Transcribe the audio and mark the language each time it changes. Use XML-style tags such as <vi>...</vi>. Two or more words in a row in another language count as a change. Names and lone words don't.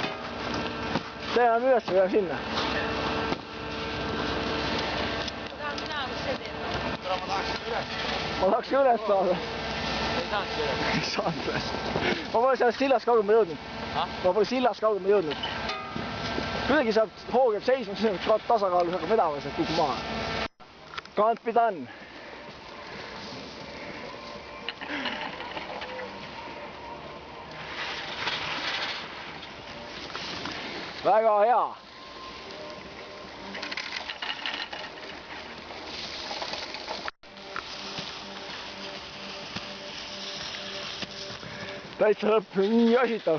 <et>See enam üles või sinna? Ma tahaks üles saada. Ei saanud üles. Ma pole sellest sillast kaugemale jõudnud. Ma pole sillast kaugemale jõudnud. Kuidagi saab hoog jääb seisma, siis on tasakaalus hakkab vedama sealt kukub maha.</et> <en>Can't be done.</en> <et>Väga hea. Täitsa lõpp, nii asitav.</et>